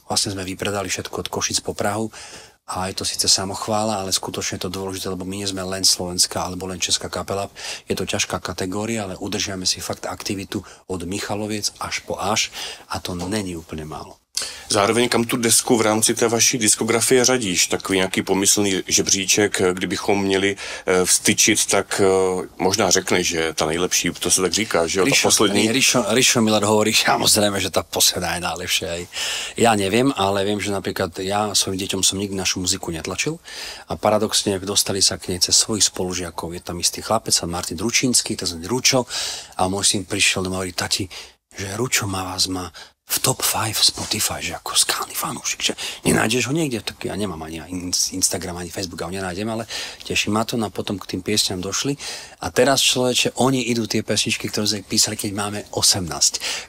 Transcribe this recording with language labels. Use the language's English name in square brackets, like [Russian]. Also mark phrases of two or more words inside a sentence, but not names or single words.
[Slovak] Vlastne sme vypredali všetko od Košic po Prahu a je to síce samochvála, ale skutočne je to dôležité, lebo my nie sme len slovenská alebo len česká kapela. Je to ťažká kategória, ale udržiame si fakt aktivitu od Michaloviec až po Až a to není úplne málo. [Czech] Zároveň kam tu desku v rámci té vaší diskografie řadíš? Takový nějaký pomyslný žebříček, kdybychom měli vstyčit, tak možná řekneš, že ta nejlepší, to se tak říká, že jo, ta poslední. [Slovak] Rišo Miller hovorí, samozrejme, že tá posledná je najlepšia. Ja neviem, ale viem, že napríklad ja svojim deťom som nikdy našu muziku netlačil a paradoxne dostali sa k nej cez svojich spolužiakov. Je tam istý chlapec, Martin Ručínsky, to znamená Ručo, a môj syn prišiel doma a hovorí, tati, že Ručo má v top 5 Spotify, že ako skalný fanúšik, že nenájdeš ho niekde, tak ja nemám ani Instagram, ani Facebook, a ho nenájdem, ale teší ma to, no a potom k tým piesňam došli a teraz človeče, oni idú tie pesničky, ktoré sme písali, keď máme 18.